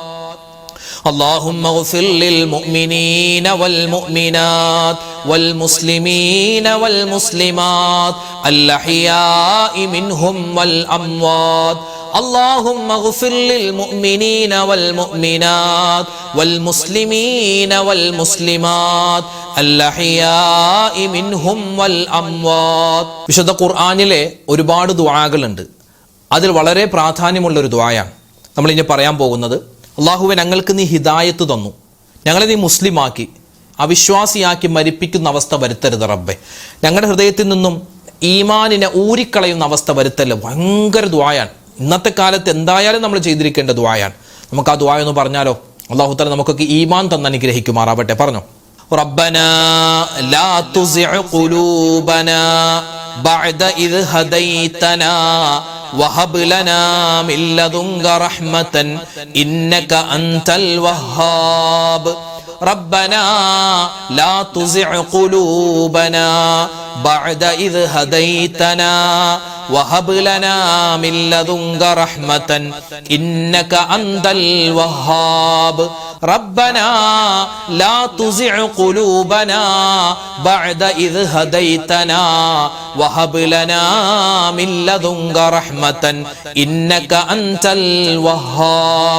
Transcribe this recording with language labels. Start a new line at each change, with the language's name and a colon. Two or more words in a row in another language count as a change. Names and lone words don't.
Arabic: اللهم اغفر للمؤمنين والمؤمنات والمسلمين والمسلمات الأحياء منهم والأموات اللهم اغفر للمؤمنين والمؤمنات والمسلمين والمسلمات الأحياء منهم والأموات.
Malayalam: വിശുദ്ധ ഖുർആനിലെ ഒരുപാട് ദുആകളുണ്ട്. അതിൽ വളരെ പ്രാധാന്യമുള്ള ഒരു ദുആയാണ് നമ്മൾ ഇനി പറയാൻ പോകുന്നത്. അല്ലാഹുവേ, ഞങ്ങൾക്ക് നീ ഹിദായത്ത് തന്നു, ഞങ്ങളെ നീ മുസ്ലിമാക്കി, അവിശ്വാസിയാക്കി മരിപ്പിക്കുന്ന അവസ്ഥ വരുത്തരുത് റബ്ബെ. ഞങ്ങളുടെ ഹൃദയത്തിൽ നിന്നും ഈമാനിനെ ഊരിക്കളയുന്ന അവസ്ഥ വരുത്തല്ല. ഭയങ്കര ദുആയാണ്. ഇന്നത്തെ കാലത്ത് എന്തായാലും നമ്മൾ ചെയ്തിരിക്കേണ്ട ദുആയാണ്. നമുക്ക് ആ ദുആ ഒന്ന് പറഞ്ഞാലോ? അല്ലാഹു തആല നമുക്കൊക്കെ ഈമാൻ തന്ന് അനുഗ്രഹിക്കുമാറാവട്ടെ. പറഞ്ഞോ,
Arabic: ربنا لا تزغ قلوبنا بعد إذ هديتنا وهب لنا من لدنك رحمة إنك أنت الوهاب. ربنا لا تزغ قلوبنا بعد إذ هديتنا وهب لنا من لدنك رحمة إنك أنت الوهاب. ربنا لا تزغ قلوبنا بعد إذ هديتنا وهب لنا من لدنك رحمة إنك أنت الوهاب.